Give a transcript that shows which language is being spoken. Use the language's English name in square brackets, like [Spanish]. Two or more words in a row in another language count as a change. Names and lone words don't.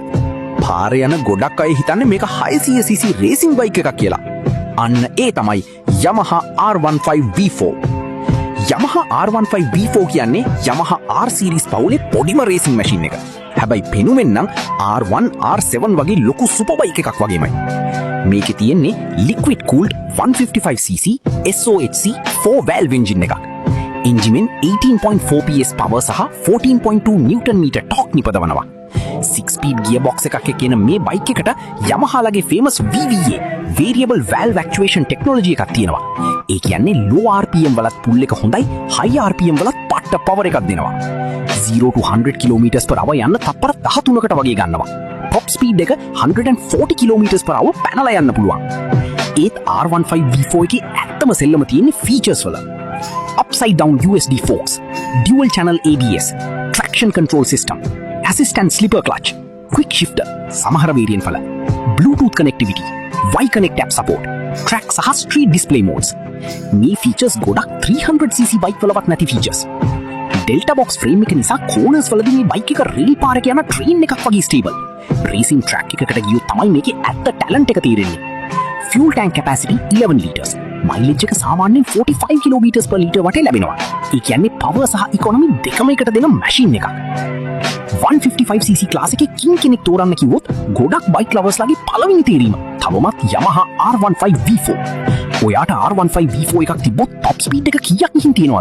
[Sinhala] පාරේ යන ගොඩක් අය හිතන්නේ මේක 600cc [English] racing bike [Sinhala] එකක් කියලා. අන්න ඒ තමයි Yamaha R15 V4. Yamaha R15 V4 කියන්නේ Yamaha R series පවුලේ පොඩිම [English] racing machine [Sinhala] එක. හැබැයි පෙනුමෙන් නම් R1 R7 වගේ ලොකු [English] super bike [Sinhala] එකක් වගේමයි. මේකේ තියෙන්නේ [English] liquid cooled 155cc SOHC 4 valve engine [Sinhala] එකක්. එන්ජිමෙන් 18.4 [English] PS power [Sinhala] සහ 14.2 [English] Newton meter torque [Sinhala] නිපදවනවා. [English] 6 speed gearbox [Sinhala] එකක් එක්ක එන මේ බයික් එකට Yamaha ලගේ [English] famous VVA variable valve actuation technology [Sinhala] එකක් තියෙනවා. ඒ කියන්නේ [English] low RPM [Sinhala] වලත් pull එක හොඳයි, [English] high RPM [Sinhala] වලත් පට්ට power එකක් දෙනවා. [English] 0 to 100 km/h [Sinhala] යන්න තප්පර 13කට වගේ ගන්නවා. [English] top speed [Sinhala] එක 140 km/h පැනලා යන්න පුළුවන්. ඒත් R15 V4 එකේ ඇත්තම සෙල්ලම තියෙන්නේ features වල. [English] upside down USD forks, dual channel ABS, traction control system, assistant slipper clutch, quick shifter, සමහර variant වල Bluetooth connectivity, Y-Connect app support, track සහ street display modes. [Sinhala] මේ features ගොඩක් 300cc bike වලවත් නැති features. [English] Delta box frame [Sinhala] එක නිසා corners වලදී මේ bike එක rail පාරක යන train එකක් වගේ stable. [English] Racing track [Sinhala] එකකට ගියොත් තමයි මේකේ ඇත්ත talent එක තේරෙන්නේ. [English] Fuel tank capacity 11 liters. [Sinhala] Mileage එක සාමාන්‍යයෙන් 45 km/l වටේ ලැබෙනවා. ඒ කියන්නේ power සහ economy දෙකම එකට දෙන machine එකක්. 155cc class එකේ කින් කෙනෙක් තෝරන්න කිව්වොත් ගොඩක් [English] bike lovers [Sinhala] ලගේ පළවෙනි තීරීම තවමත් Yamaha R15 V4. ඔයාට R15 V4 එකක් තිබ්බොත් [English] top speed [Sinhala] එක කීයක් ගිහින් තියෙනවද?